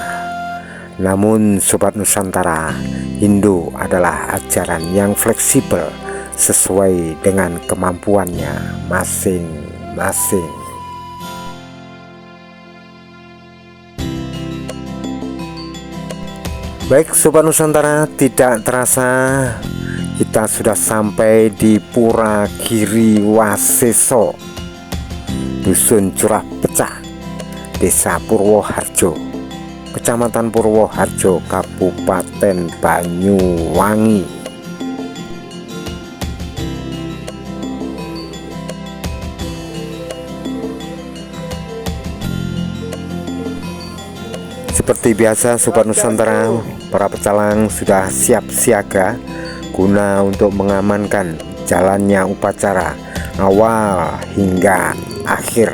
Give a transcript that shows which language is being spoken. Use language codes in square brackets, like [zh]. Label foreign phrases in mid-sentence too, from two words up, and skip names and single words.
[id] Namun Sobat Nusantara, Hindu adalah ajaran yang fleksibel sesuai dengan kemampuannya masing-masing. Baik Sobat Nusantara, tidak terasa kita sudah sampai di Pura Giriwaseso, Dusun Curah Pecak, Desa Purwoharjo, Kecamatan Purwoharjo, Kabupaten Banyuwangi. Seperti biasa Sobat Nusantara, para pecalang sudah siap siaga guna untuk mengamankan jalannya upacara awal hingga akhir.